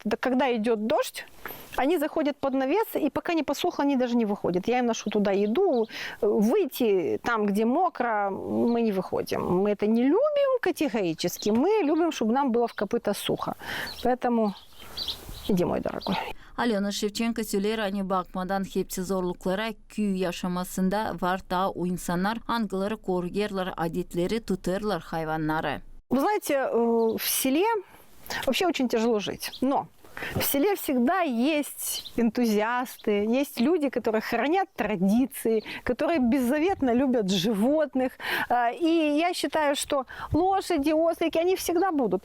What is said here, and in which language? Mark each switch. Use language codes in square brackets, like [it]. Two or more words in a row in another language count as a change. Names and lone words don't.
[ru] Когда идет дождь, они заходят под навес, и пока не посохло, они даже не выходят. Я им ношу туда еду. Выйти там, где мокро, мы не выходим. Мы это не любим категорически. Мы любим, чтобы нам было в копыта сухо. Поэтому иди, мой дорогой. [gag] Alyona Shevchenko söyler, hani bakmadan hepsi zorluklara köy yaşamasında var da o insanlar hangileri koruyarlar, adetleri tutarlar hayvanları. [ru] Вы знаете, в селе вообще очень тяжело жить. Но в селе всегда есть энтузиасты, есть люди, которые хранят традиции, которые беззаветно любят животных. И я считаю, что лошади, ослики, они всегда будут.